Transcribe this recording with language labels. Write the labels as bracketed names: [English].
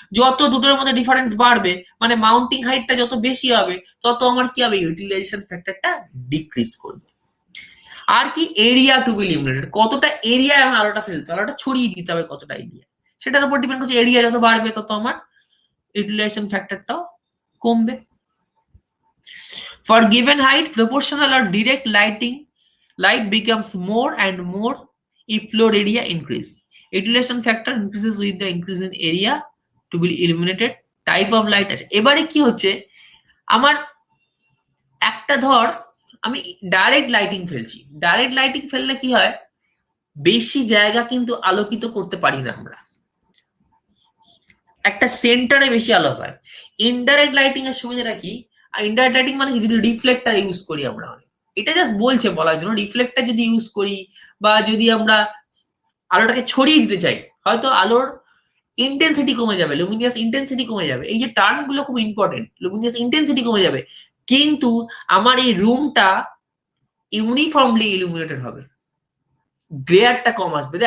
[Bangla] যত দুটোর মধ্যে ডিফারেন্স বাড়বে, মানে মাউন্টিং হাইটটা যত বেশি হবে, তত আমার কি হবে, ইউটিলাইজেশন ফ্যাক্টরটা ডিক্রিজ করবে। আর কি, এরিয়া টু বি লিমিটেড, কতটা এরিয়া আমার আলোটা ফেলতে হবে, আলোটা ছড়িয়ে দিতে হবে কতটা এরিয়া, সেটার উপর ডিপেন্ড করছে। এরিয়া যত বাড়বে তত আমার ইউটিলাইজেশন ফ্যাক্টরটাও কমবে। [English] For given height, proportional or direct light becomes more and more if floor area increase. Utilization factor increases with the increase in area to be illuminated. Type of light আছে। [Bangla] এবারে কি হচ্ছে, আমার একটা ধর আমি ডাইরেক্ট লাইটিং ফেলছি, direct lighting ফেললে কি হয়, বেশি জায়গা কিন্তু আলোকিত করতে পারি না আমরা, একটা সেন্টারে বেশি আলো হয়। ইনডাইরেক্ট লাইটিং এর সুবিধাটা কি, আর ইনডাইরেক্ট লাইটিং মানে কি, যদি রিফ্লেক্টর ইউজ করি আমরা, এটা জাস্ট বলছে বলার জন্য, রিফ্লেক্টর যদি ইউজ করি বা যদি আমরা আলোটাকে ছড়িয়ে দিতে চাই, হয়তো আলোর ইন্টেন্সিটি কমে যাবে, লুমিনিয়াস ইন্টেন্সিটি কমে যাবে, এই যে টার্ম গুলো খুব ইম্পর্টেন্ট, লুমিনিয়াস ইন্টেন্সিটি কমে যাবে, কিন্তু আমার এই রুমটা ইউনিফর্মলি ইলুমিনেটেড হবে, গ্লেয়ারটা কম আসবে।